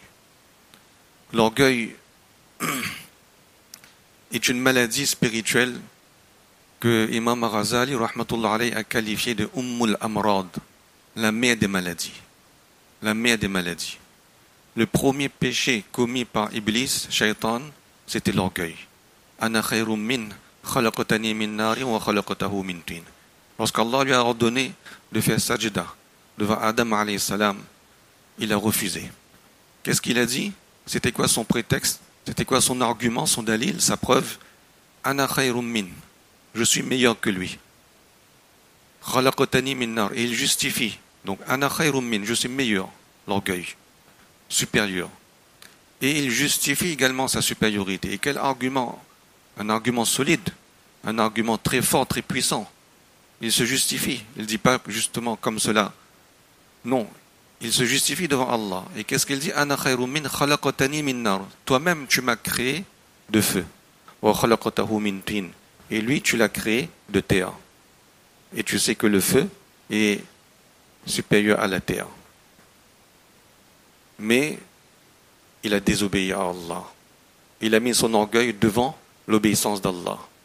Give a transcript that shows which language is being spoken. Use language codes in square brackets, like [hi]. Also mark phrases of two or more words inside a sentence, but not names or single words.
[fr] L'orgueil est une maladie spirituelle que Imam Al-Ghazali [ar] رحمة الله عليه [fr] a qualifiée de [ar] أم الأمراض, [fr] la mère des maladies. La mère des maladies. Le premier péché commis par Iblis, Shaitan, c'était l'orgueil. [ar] أنا خير من خلقتني من نار وخلقته من طين. [fr] Lorsqu'Allah lui a ordonné de faire sajda devant Adam [ar] عليه السلام, [fr] il a refusé. Qu'est-ce qu'il a dit? C'était quoi son prétexte? C'était quoi son argument, son dalil, sa preuve? [ar] أنا خير من. [fr] Je suis meilleur que lui. [ar] خلقتني من نار. [fr] Et il justifie. Donc, [ar] أنا خير من, [fr] je suis meilleur, l'orgueil, supérieur. Et il justifie également sa supériorité. Et quel argument? Un argument solide, un argument très fort, très puissant. Il se justifie. Il ne dit pas justement comme cela. Non, il se justifie devant Allah. Et qu'est-ce qu'il dit? [ar] أنا خير من خلقتني من نار. [fr] Toi-même, tu m'as créé de feu. [ar] وخلقته من طين. [fr] Et lui, tu l'as créé de terre. Et tu sais que le feu est supérieur à la terre. Mais il a désobéi à Allah. Il a mis son orgueil devant l'obéissance d'Allah.